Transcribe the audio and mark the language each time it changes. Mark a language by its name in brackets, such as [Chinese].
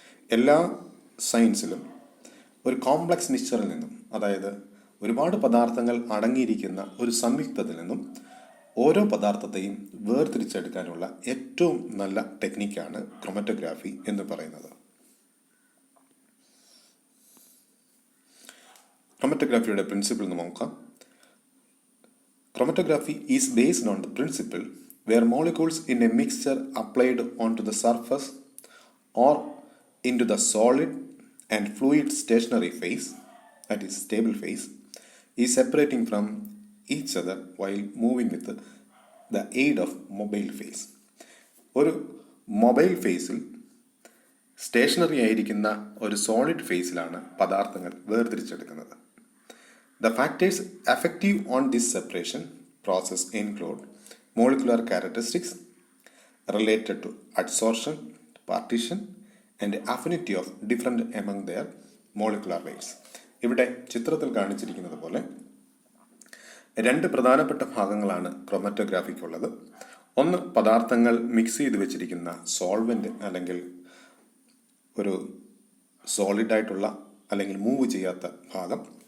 [Malayalam] എല്ലാ സയൻസിലും ഒരു കോംപ്ലക്സ് മിക്സ്ചറിൽ നിന്നും, അതായത് ഒരുപാട് പദാർത്ഥങ്ങൾ അടങ്ങിയിരിക്കുന്ന ഒരു സംയുക്തത്തിൽ നിന്നും ഓരോ പദാർത്ഥത്തെയും വേർതിരിച്ചെടുക്കാനുള്ള ഏറ്റവും നല്ല ടെക്നിക്കാണ് ക്രൊമാറ്റോഗ്രാഫി എന്ന് പറയുന്നത്. ക്രൊമാറ്റോഗ്രാഫിയുടെ പ്രിൻസിപ്പിൾ നോക്കാം. [English] Chromatography is based on the principle where molecules in a mixture applied onto the surface or into the solid and fluid stationary phase, that is stable phase, is separating from each other while moving with the aid of mobile phase. [Malayalam] ഒരു mobile ഫേസിൽ stationery ആയിരിക്കുന്ന ഒരു solid ഫേസിലാണ് പദാർത്ഥങ്ങൾ വേർതിരിച്ചെടുക്കുന്നത്. [English] The factors effective on this separation process include molecular characteristics related to adsorption, partition, and affinity of different among their molecular weights. [Malayalam] ഇവിടെ ചിത്രത്തിൽ കാണിച്ചിരിക്കുന്നത് പോലെ രണ്ട് പ്രധാനപ്പെട്ട ഭാഗങ്ങളാണ് ക്രൊമാറ്റോഗ്രാഫിക്കുള്ളത്. ഒന്ന്, പദാർത്ഥങ്ങൾ മിക്സ് ചെയ്ത് വെച്ചിരിക്കുന്ന സോൾവെന്റ് അല്ലെങ്കിൽ ഒരു സോളിഡായിട്ടുള്ള അല്ലെങ്കിൽ മൂവ് ചെയ്യാത്ത ഭാഗം.